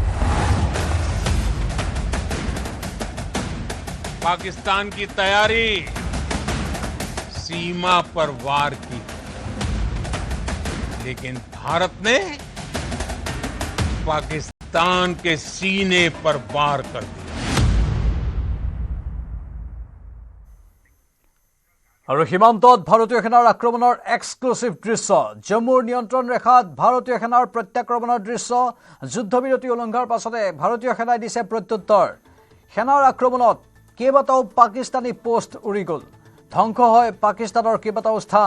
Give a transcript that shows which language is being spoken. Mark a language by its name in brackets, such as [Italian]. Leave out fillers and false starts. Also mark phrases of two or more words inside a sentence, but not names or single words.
[Hindi] पाकिस्तान की तैयारी सीमा पर वार की, लेकिन भारत ने पाकिस्तान के सीने पर वार कर दिया। [Assamese] और সীমান্তত ভাৰতীয় সেনাৰ আক্ৰমণৰ এক্সক্লুসিভ দৃশ্য। জম্মুৰ নিয়ন্ত্ৰণ ৰেখাত ভাৰতীয় সেনাৰ প্ৰত্যাক্ৰমণৰ দৃশ্য। যুদ্ধবিৰতি উলংঘাৰ পাছতে ভাৰতীয় সেনাই দিছে প্ৰত্যুত্তৰ। সেনাৰ আক্ৰমণত কেইবাটাও পাকিস্তানী পোষ্ট উৰি গ'ল। ধ্বংস হয় পাকিস্তানৰ কেইবাটাও স্থান।